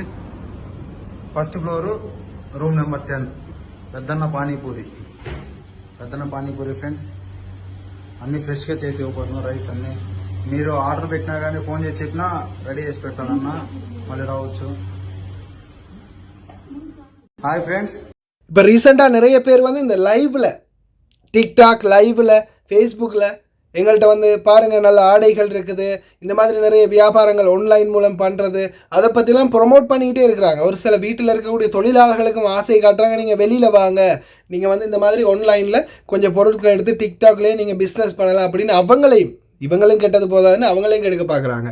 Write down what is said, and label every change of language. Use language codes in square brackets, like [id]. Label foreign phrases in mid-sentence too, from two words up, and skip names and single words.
[en] First floor, room number 10. [te] పెద్దన్న పానీపూరి ఫ్రెండ్స్, అన్ని ఫ్రెష్ గా చేసి ఇవ్వబడును. రైస్ అన్ని మీరు ఆర్డర్ పెట్టినా కానీ ఫోన్ చేసి చెప్పినా రెడీ చేసి పెట్టాలన్నా మళ్ళీ రావచ్చు. [en] Hi friends, [ta] இப்போ ரீசெண்டாக நிறைய பேர் இந்த லைவில், டிக்டாக் லைவில், ஃபேஸ்புக்கில் எங்கள்கிட்ட பாருங்கள் நல்ல ஆடைகள் இருக்குது, இந்த மாதிரி நிறைய வியாபாரங்கள் ஆன்லைன் மூலம் பண்ணுறது, அதை பற்றிலாம் ப்ரொமோட் பண்ணிக்கிட்டே இருக்கிறாங்க. ஒரு சில வீட்டில் இருக்கக்கூடிய தொழிலாளர்களுக்கும் ஆசை காட்டுறாங்க, நீங்கள் வெளியில் வாங்க, நீங்கள் இந்த மாதிரி ஆன்லைனில் கொஞ்சம் பொருட்களை எடுத்து டிக்டாக்லேயே நீங்கள் பிஸ்னஸ் பண்ணலாம் அப்படின்னு இவங்களும் கெட்டது போதாதுன்னு அவங்களையும் கெடுக்க பார்க்குறாங்க.